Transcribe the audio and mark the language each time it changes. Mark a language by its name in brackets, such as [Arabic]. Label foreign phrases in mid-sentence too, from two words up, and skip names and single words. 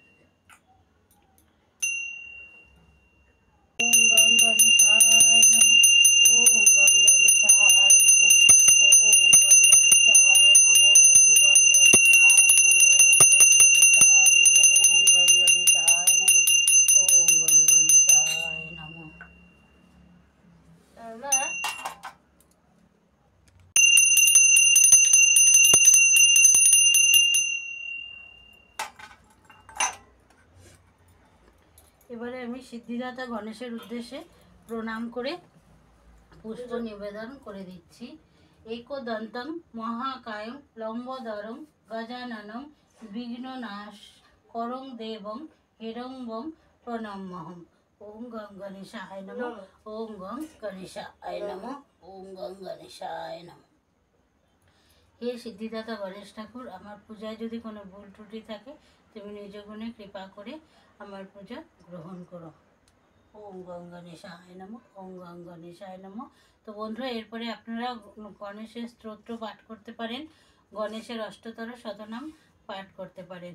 [Sanskrit] ওম গং গণেশায় নমঃ। ওম গং গণেশায় নমঃ। ওম গং গণেশায় নমঃ। ওম গং গণেশায় নমঃ। ওম গং গণেশায় নমঃ। ওম গং গণেশায় নমঃ। [Bangla] এবারে আমি সিদ্ধিদাতা গণেশের উদ্দেশ্যে প্রণাম করে পুষ্প নিবেদন করে দিচ্ছি। [Sanskrit] একদন্তং মহাকায়ং লম্বোদরং গজাননং বিঘ্ননাশ করং দেবং হিরণ্যং প্রণম্যহম। ওম গং গণেশায় নমঃ। ওম গং গণেশায় নমঃ। ওম গং গণেশায় নমঃ। [Bangla] হে সিদ্ধিদাতা গণেশ ঠাকুর, আমার পূজায় যদি কোনো ভুল ত্রুটি থাকে তুমি নিজ গুণে কৃপা করে আমার পূজা গ্রহণ করো। [Sanskrit] ওম গং গণেশায় নমঃ। ওম গং গণেশায় নমঃ। [Bangla] তো বন্ধুরা, এরপরে আপনারা গণেশের স্তোত্র পাঠ করতে পারেন, গণেশের অষ্টতর শতনাম পাঠ করতে পারেন।